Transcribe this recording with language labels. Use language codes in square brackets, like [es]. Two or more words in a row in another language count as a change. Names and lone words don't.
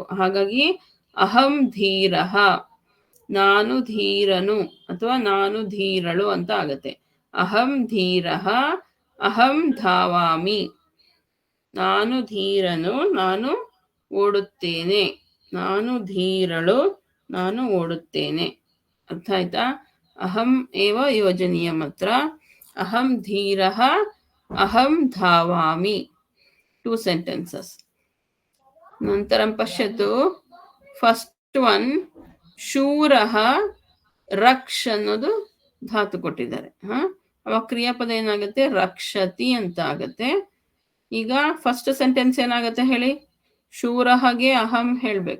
[kn] ಹಾಗಾಗಿ [sa] अहं धीरः, [kn] ನಾನು ಧೀರನು ಅಥವಾ ನಾನು ಧೀರಳು ಅಂತ ಆಗತ್ತೆ. [sa] अहं धीरः अहं धावामि, [kn] ನಾನು ಧೀರನು, ನಾನು ಓಡುತ್ತೇನೆ. ನಾನು ಧೀರಳು, ನಾನು ಓಡುತ್ತೇನೆ. ಅರ್ಥ ಆಯ್ತಾ? [sa] अहं एव योजनीयं अत्र. अहं धीरः अहं धावामि. [en] 2 sentences. [sa] नन्तरं पश्यतु. [en] first one [sa] शूरः रक्ष [kn] ಅನ್ನೋದು ಧಾತು ಕೊಟ್ಟಿದ್ದಾರೆ. ಅವಾಗ ಕ್ರಿಯಾಪದ ಏನಾಗುತ್ತೆ? ರಕ್ಷತಿ ಅಂತ ಆಗತ್ತೆ. ಈಗ [en] first sentence [kn] ಏನಾಗುತ್ತೆ ಹೇಳಿ? ಶೂರಹಗೆ ಅಹಂ ಹೇಳ್ಬೇಕು.